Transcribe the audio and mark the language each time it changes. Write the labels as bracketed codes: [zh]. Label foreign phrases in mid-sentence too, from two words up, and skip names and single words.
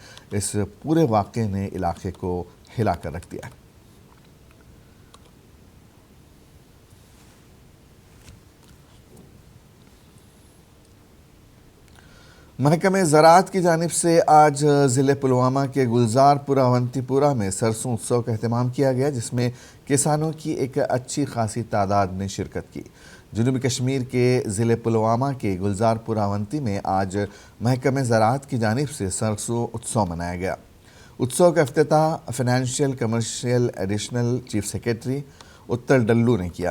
[ur] اس پورے واقعے نے علاقے کو ہلا کر رکھ دیا ہے۔ محکمہ زراعت کی جانب سے آج ضلع پلوامہ کے گلزار پورہ اونتی پورہ میں سرسوں اتسو کا اہتمام کیا گیا، جس میں کسانوں کی ایک اچھی خاصی تعداد نے شرکت کی۔ جنوبی کشمیر کے ضلع پلوامہ کے گلزار پورہ اونتی میں آج محکمہ زراعت کی جانب سے سرسوں اتسو منایا گیا۔ اتسو کا افتتاح [en] financial commercial additional chief secretary [ur] اتر ڈلو نے کیا۔